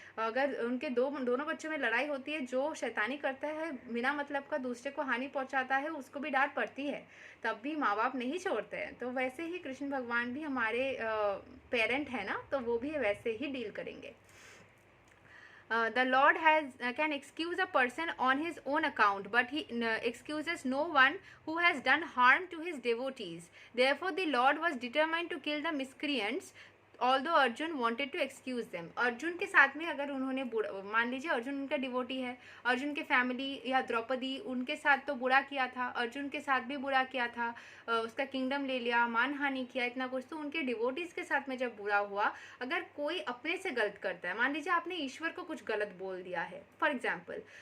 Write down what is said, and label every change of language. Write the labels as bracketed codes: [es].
[hi] अगर उनके दोनों बच्चों में लड़ाई होती है, जो शैतानी करता है बिना मतलब का दूसरे को हानि पहुंचाता है, उसको भी डांट पड़ती है, तब भी माँ बाप नहीं छोड़ते हैं. तो वैसे ही कृष्ण भगवान भी हमारे पेरेंट है ना, तो वो भी वैसे ही डील करेंगे. [en] The Lord can excuse a person on his own account, but he excuses no one who has done harm to his devotees. Therefore, the Lord was determined to kill the miscreants although Arjun wanted to excuse them, [hi] Arjun के साथ में अगर उन्होंने मान लीजिए अर्जुन उनका devotee है, अर्जुन के फैमिली या द्रौपदी उनके साथ तो बुरा किया था, अर्जुन के साथ भी बुरा किया था, उसका किंगडम ले लिया, मानहानि किया, इतना कुछ, तो उनके डिवोटीज के साथ में जब बुरा हुआ, अगर कोई अपने से गलत करता है, मान लीजिए आपने ईश्वर को कुछ गलत बोल दिया है [en] for example,